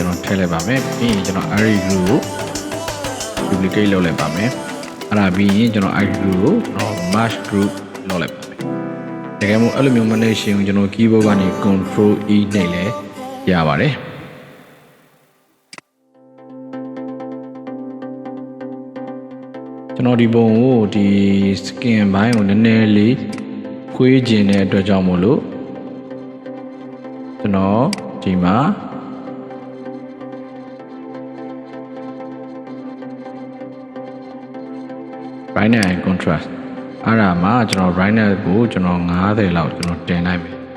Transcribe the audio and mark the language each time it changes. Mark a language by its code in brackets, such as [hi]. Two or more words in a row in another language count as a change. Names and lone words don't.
[my] တော်ထည့်လိုက်ပါမယ်ပြီးရင်ကျွန်တော် [en] array group [my] ကို duplicate လုပ်လိုက်ပါမယ်အဲ့ဒါပြီးရင်ကျွန်တော် [en] array group [my] ကိုကျွန်တော် [en] merge group [my] လုပ်လိုက်ပါမယ်တကယ်မို့အဲ့လိုမျိုးမနေရှင်ကျွန်တော် keyboard ကနေ [en] control E [my] နဲ့လည်းရပါတယ်ကျွန်တော်ဒီပုံကိုဒီ skin ဘိုင်းကိုနည်းနည်းလေးခွေးကျင်တဲ့အတွက်ကြောင့်မို့လို့ ကျွန်တော်ဒီမှာ [en] brightness and contrast [my] အဲ့ဒါမှာကျွန်တော် brightness ကိုကျွန်တော်90လောက်ကျွန်တော်တင်လိုက်မယ်